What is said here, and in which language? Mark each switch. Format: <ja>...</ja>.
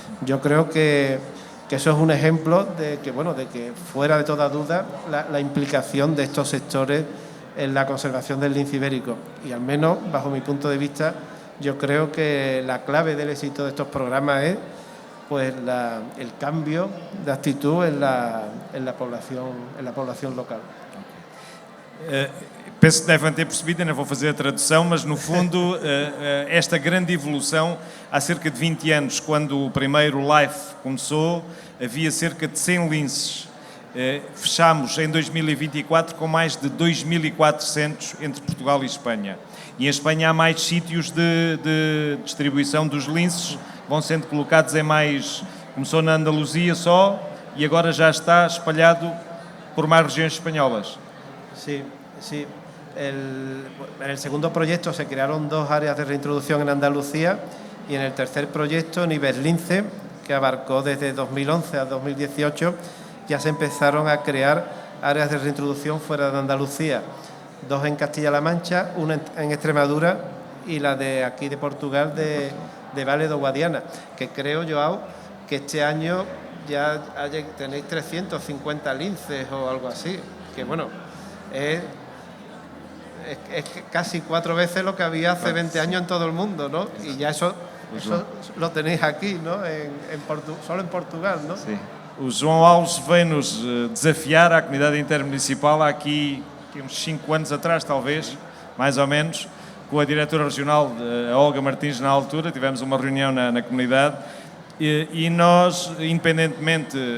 <es>Yo creo que eso es un ejemplo de que, bueno, de que fuera de toda duda la implicación de estos sectores en la conservación del lince ibérico. Y al menos, bajo mi punto de vista, yo creo que la clave del éxito de estos programas es pues el cambio de actitud en la población local.</es> <pt>Penso que devem ter percebido, ainda vou fazer a tradução, mas no fundo esta grande evolução, há cerca de 20 anos, quando o primeiro LIFE começou, havia cerca de 100 linces. Fechámos em 2024 com mais de 2.400 entre Portugal e Espanha. E em Espanha há mais sítios de distribuição dos linces, vão sendo colocados em mais... Começou na Andaluzia só e agora já está espalhado por mais regiões espanholas.</pt> <es>Sí, sí. En el segundo proyecto se crearon 2 áreas de reintroducción en Andalucía y en el tercer proyecto, Nivel Lince, que abarcó desde 2011 a 2018, ya se empezaron a crear áreas de reintroducción fuera de Andalucía. 2 en Castilla-La Mancha, una en Extremadura y la de aquí de Portugal, de Vale do Guadiana, que creo, Joao, que este año ya tenéis 350 linces o algo así, que bueno, es casi 4 veces lo que había hace 20 años en todo el mundo, ¿no? Y ya eso lo tenéis aquí, ¿no? Solo en Portugal, ¿no?</es> <pt>Sim. O João Alves veio-nos desafiar à comunidade intermunicipal há aqui uns 5 anos atrás, talvez, mais ou menos, com a diretora regional, a Olga Martins, na altura, tivemos uma reunião na comunidade e nós, independentemente</pt>